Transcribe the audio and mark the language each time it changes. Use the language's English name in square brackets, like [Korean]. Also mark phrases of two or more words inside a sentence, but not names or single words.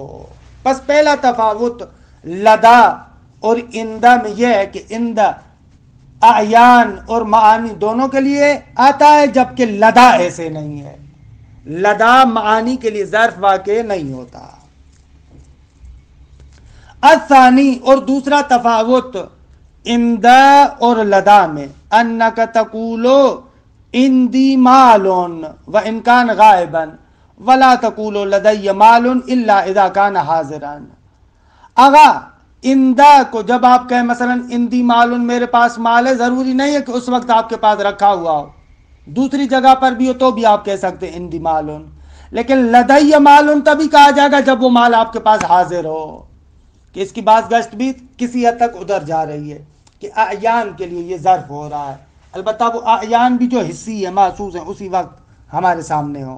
[Urdu] پس پہلا تفاوت لدا اور اندہ میں یہ ہے کہ اندہ اعیان اور معانی دونوں کے لیے آتا ہے، جبکہ لدا ایسے نہیں ہے، لدا معانی کے لیے ظرف واقع نہیں ہوتا۔ [Arabic] الثانی، [Urdu] اور دوسرا تفاوت اندہ اور لدا میں، [Arabic] انک تقولو اندی مالون و انکان غائباً ولا تقولو لدی مالون الا اذا کان حاضران۔ [Urdu] آغا اندہ کو جب آپ کہیں مثلا [Arabic] اندی مالون، [Urdu] میرے پاس مال ہے، ضروری نہیں ہے کہ اس وقت آپ کے پاس رکھا ہوا ہو، دوسری جگہ پر بھی ہو تو بھی آپ کہہ سکتے ہیں [Arabic] اندی مالون، [Urdu] لیکن [Arabic] لدی مالون [Urdu] تبھی کہا جائے گا جب وہ مال آپ کے پاس حاضر ہو، کہ اس کی بات گشت بھی کسی حد تک ادھر جا رہی ہے کہ اعیان کے لیے یہ ظرف ہو رہا ہے، البتہ وہ اعیان بھی جو حسی ہے، محسوس ہیں، اسی وقت ہمارے سامنے ہو۔